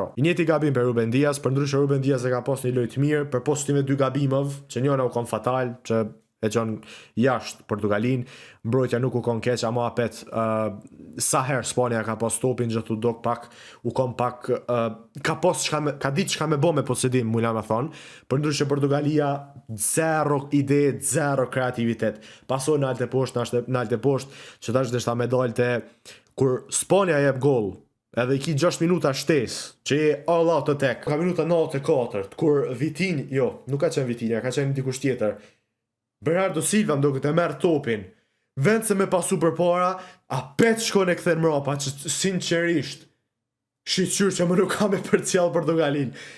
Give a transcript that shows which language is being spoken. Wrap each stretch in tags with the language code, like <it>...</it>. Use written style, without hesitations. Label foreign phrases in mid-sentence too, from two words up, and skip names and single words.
<sq>I njëjti gabim për Ruben Dias, përndryshe Ruben Dias e ka pas një lojë të mirë, përpos me 2 gabimov, që njëra u kon fatal, që e çon jashtë Portugalin, mbrojtja nuk u kon keq, ama apet sa herë Spanja ka pas topin gjithu dok pak, u kon pak ka ditë çka me bë me posedim, mula me thon, përndryshe Portugalia 0 ide, 0 kreativitet. Pasoi në alte poshtë, që tash deshta me dalte kur Spanja jep gol. Edhe i ki 6 minuta shtes, që je</sq> <en>all out attack.</en> <sq>Ka minuta 94, kur nuk ka qenë Vitinha, ka qenë dikush tjetër. Bernardo Silva ndoket e merr topin. Vend se me pasu përpara, apet shkon e kthen mrapa, që sinqerisht shiqyr që më nuk ka me përcjell Portugalin.</sq>